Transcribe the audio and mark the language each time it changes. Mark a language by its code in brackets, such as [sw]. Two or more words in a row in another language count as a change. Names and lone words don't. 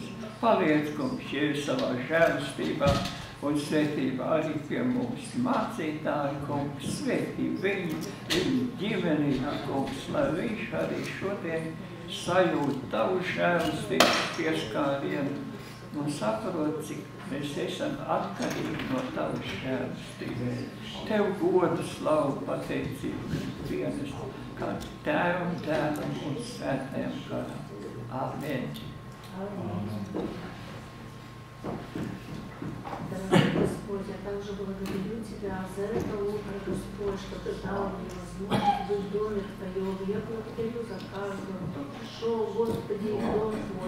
[lv] Paliec, kungs, Jēzus, savā žēlastībā un svētībā arī pie mums mācītāji, kungs, svētī viņu ģimeni, kungs, lai viņš arī šodien sajūt Tavu žēlastības pieskārienu un saprot, cik mēs esam atkarīgi no Tavas žēlastības. Tev godu, slavu, pateicību dienas, kā Tēvam, Dēlam un Svētajam garam. Amen. [ru] Дорогой Господь, я также благодарю Тебя за это утро, Господь, что Ты дал мне возможность быть в доме Твоем. Я благодарю за каждого, кто пришел, Господи, в дом Твой.